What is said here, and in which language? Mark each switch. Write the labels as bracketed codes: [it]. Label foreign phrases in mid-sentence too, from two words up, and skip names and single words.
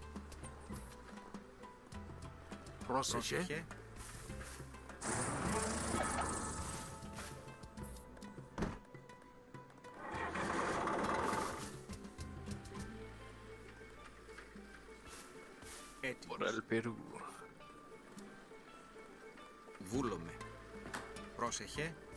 [el] Πρόσεχε. Έτοιμος. [es] Por el Perú. [el] Βούλομαι. Πρόσεχε.